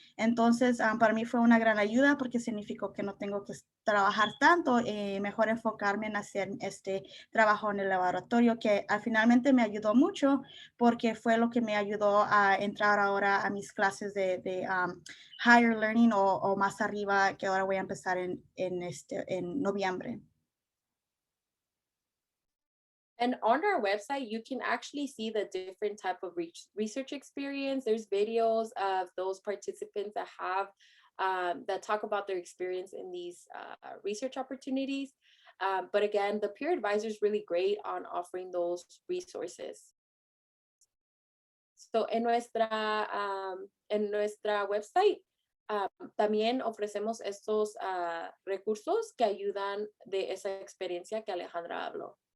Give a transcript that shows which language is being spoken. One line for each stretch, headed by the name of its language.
Spanish: Entonces, para mí fue una gran ayuda porque significó que no tengo que trabajar tanto y mejor enfocarme en hacer este trabajo en el laboratorio, que finalmente me ayudó mucho porque fue lo que me ayudó a entrar ahora a mis clases de
English: higher learning
Spanish: o más arriba, que ahora voy a empezar en noviembre.
English: And on our website, you can actually see the different type of research experience. There's videos of those participants that have that talk about their experience in these research opportunities. But again, the peer advisor is really great on offering those resources.
Spanish: So en nuestra website también ofrecemos estos recursos que ayudan de esa experiencia que Alejandra habló.